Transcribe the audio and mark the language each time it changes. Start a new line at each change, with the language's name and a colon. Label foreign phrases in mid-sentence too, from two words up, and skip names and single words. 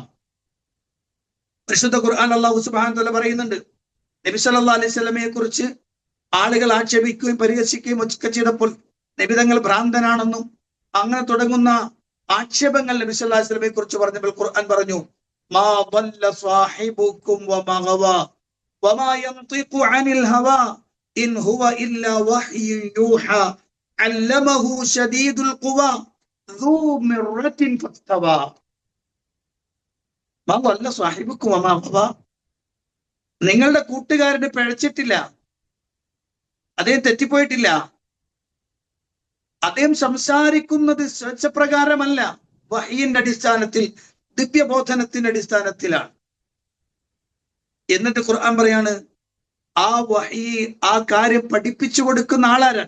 Malayalam: പരിശുദ്ധ ഖുർആൻ അല്ലാഹു
Arabic: سبحانه وتعالى
Malayalam: പറയുന്നുണ്ട്, നബി
Arabic: صلى الله عليه وسلم
Malayalam: കുറിച്ച് ആളുകൾ ആക്ഷേപിക്കുകയും പരിഹസിക്കുകയും ഒക്കെ ചെയ്തപ്പോൾ നബി തങ്ങൾ ഭ്രാന്തനാണെന്നും അങ്ങനെ തുടങ്ങുന്ന ആക്ഷേപങ്ങൾ നബി
Arabic: صلى الله عليه وسلم
Malayalam: കുറിച്ച് പറഞ്ഞപ്പോൾ ഖുർആൻ പറഞ്ഞു,
Arabic: മാ ضل صاحبكم وما غوى وما ينطق عن الهوى إن هو إلا وحي يوحى علمه شديد القوى ذو مرة فاستوى. മാ ضل صاحبكم وما غوى,
Malayalam: നിങ്ങളുടെ കൂട്ടുകാരന് പിഴച്ചിട്ടില്ല, അദ്ദേഹം തെറ്റിപ്പോയിട്ടില്ല, അദ്ദേഹം സംസാരിക്കുന്നത് സ്വേച്ഛപ്രകാരമല്ല, വഹയിന്റെ അടിസ്ഥാനത്തിൽ, ദിവ്യബോധനത്തിന്റെ അടിസ്ഥാനത്തിലാണ്. എന്നിട്ട് ഖുർആൻ പറയാണ്, ആ വഹി, ആ കാര്യം പഠിപ്പിച്ചു കൊടുക്കുന്ന ആളാരാണ്?